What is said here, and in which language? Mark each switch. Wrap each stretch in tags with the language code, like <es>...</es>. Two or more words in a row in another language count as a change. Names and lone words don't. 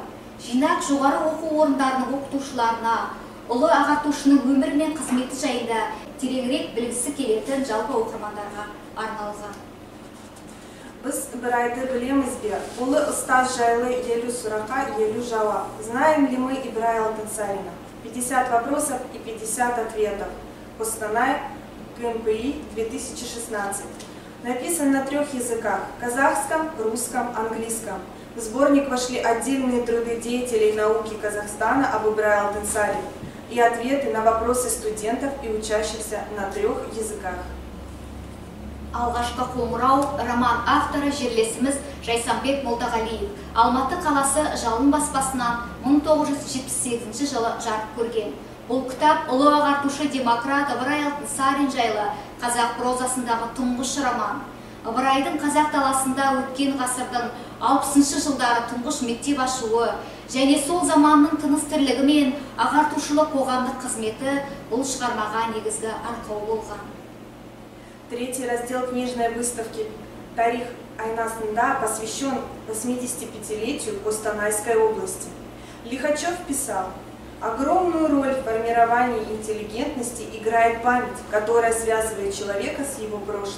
<kk>Жинақ жоғары оқу орындарының оқытушыларына, ұлы ағартушының өмірі мен қызметі жайында тереңірек білгісі келетін жалпы оқырмандарға арналған. Біз Ибрайды білеміз бе? Ұлы ұстаз жайлы елу сұрақа, елу жауап.</kk> <ru>Знаем ли мы Ибрай Алтынсарина? 50 вопросов и 50 ответов. Костанай, КМПИ, 2016. Написан на 3 языках – казахском, русском, английском. В сборник вошли отдельные труды деятелей науки Казахстана об Ибрай Алтынсарине и ответы на вопросы студентов и учащихся на 3 языках.</ru> <kk>Алғашқы қоңырау роман авторы жерлесіміз Жайсанбек Молдағалиев Алматы қаласы Жалын баспасынан 1978 жылы жарық көрген. Бұл кітап ұлы ағартушы демократ Ыбырай Алтынсарин жайлы қазақ прозасындағы тұңғыш роман. Ыбырайдың қазақ даласында өткен ғасырдың 60 жылдары тұңғыш мектеп ашуы және сол заманның тыныс тірлігі мен ағартушылық қоғамдық қызметі бұл шығармаға негізгі арқау болған.</kk> <ru>3-й раздел книжной выставки «Тарих Айнасында» посвящен 85-летию Костанайской области. Лихачев писал: огромную роль в формировании интеллигентности играет память, которая связывает человека с его прошлым.</ru>